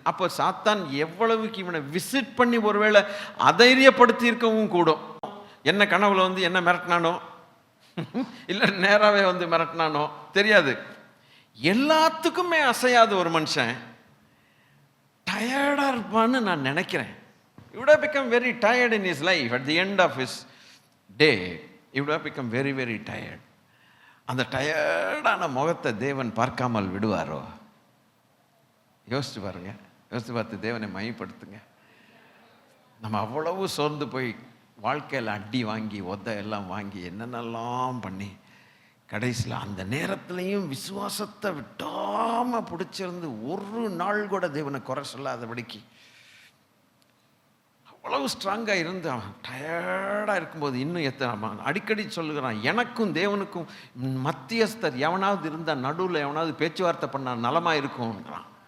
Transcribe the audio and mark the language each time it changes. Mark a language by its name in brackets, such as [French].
[Tamil] அப்போ சாத்தான் எவ்வளவுக்கு இவனை விசிட் பண்ணி ஒருவேளை அதைரியப்படுத்தி இருக்கவும் கூடும். என்ன கனவுல வந்து என்ன மிரட்டினானோ, இல்லை நேராகவே வந்து மிரட்டினானோ தெரியாது. எல்லாத்துக்குமே அசையாத ஒரு மனுஷன் டயர்டாக இருப்பான்னு நான் நினைக்கிறேன். [English] He would have become very tired in his life. At the end of his day, he would have become very, very tired. [Tamil] அந்த டயர்டான முகத்தை தேவன் பார்க்காமல் விடுவாரோ? யோசிச்சு பாருங்க, யோசிச்சு பார்த்து தேவனை மையப்படுத்துங்க. நம்ம அவ்வளவு சோர்ந்து போய் வாழ்க்கையில் அடி வாங்கி எல்லாம் வாங்கி என்னென்னலாம் பண்ணி கடைசியில் அந்த நேரத்துலையும் விசுவாசத்தை விட்டாமல் பிடிச்சிருந்து ஒரு நாள் கூட தேவனை குறை சொல்லாதபடிக்கு அவ்வளவு ஸ்ட்ராங்காக இருந்து அவன் டயர்டாக இருக்கும்போது இன்னும் அடிக்கடி சொல்லுகிறான், எனக்கும் தேவனுக்கும் மத்தியஸ்தர் எவனாவது இருந்தால், நடுவில் எவனாவது பேச்சுவார்த்தை பண்ணால் நலமாக இருக்கும்ன்றான்.